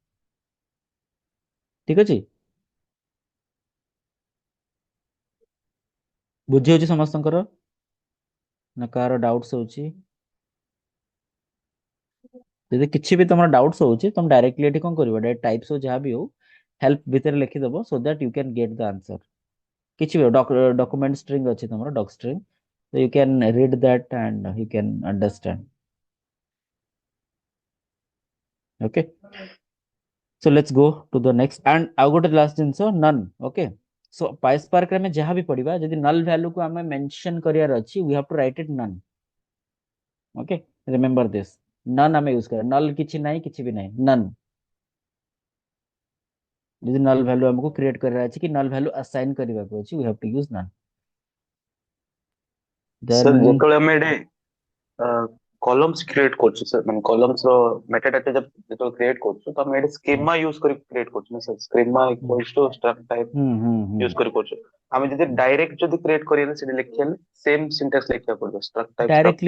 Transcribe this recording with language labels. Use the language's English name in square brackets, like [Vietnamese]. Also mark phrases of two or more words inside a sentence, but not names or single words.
[Odia] ଠିକ ଅଛି, ବୁଝି ହଉଛି ସମସ୍ତଙ୍କର ନା କାହାର ଡାଉଟ୍ସ ହଉଛି? ଯଦି କିଛି ବି ତମର ଡାଉଟ୍ସ ହଉଛି ତମେ ଡାଇରେକ୍ଟଲି ଏଠି କଣ କରିବ, [English] direct types [Odia] ହଉ ଯାହା ବି ହଉ ହେଲ୍ପ ଭିତରେ ଲେଖିଦବ, [English] so that you can get the answer. [Odia] କିଛି ବି [English] document string [Odia] ଅଛି ତମର, [English] doc string, so you can read that and you can understand. Okay, so let's go to the next and [Odia] ଆଉ ଗୋଟେ ଲାଷ୍ଟ ଜିନିଷ, [English] none. Okay, so [Odia] PySpark ରେ ଆମେ ଯାହା ବି ପଢିବା, ଯଦି [English] null value [Odia] କୁ ଆମେ mention କରିବାର ଅଛି, [English] we have to write it none. Okay, remember this, [Odia] none ଆମେ ୟୁଜ କରିବା, null କିଛି ନାହିଁ, କିଛି ବି ନାହିଁ, none। ଯଦି [English] null value [Odia] ଆମକୁ କ୍ରିଏଟ କରିବାର ଅଛି କି [English] null value assign [Odia] କରିବାକୁ ଅଛି, [English] we have to use none. सर Then [Odia] ଯେତେବେଳେ ଆମେ ଏଠି [English] columns create [Odia] କରୁଛୁ sir, ମାନେ କଲମ୍ସ ର ମେଟାଡାଟା ଯେତେବେଳେ କ୍ରିଏଟ କରୁଛୁ ତ ଆମେ ଏଠି [English] schema use [Odia] କରି କ୍ରିଏଟ କରୁଛୁ ନା sir, [English] schema equals to struct type [Odia] ହୁଁ ୟୁଜ କରି କରୁଛୁ। ଆମେ ଯଦି ଡାଇରେକ୍ଟ ଯଦି କ୍ରିଏଟ କରିବା ସେଠି ଲେଖିଲେ [English] same syntax [Odia] ଲେଖିବାକୁ ପଡିବ, [English] struct type struct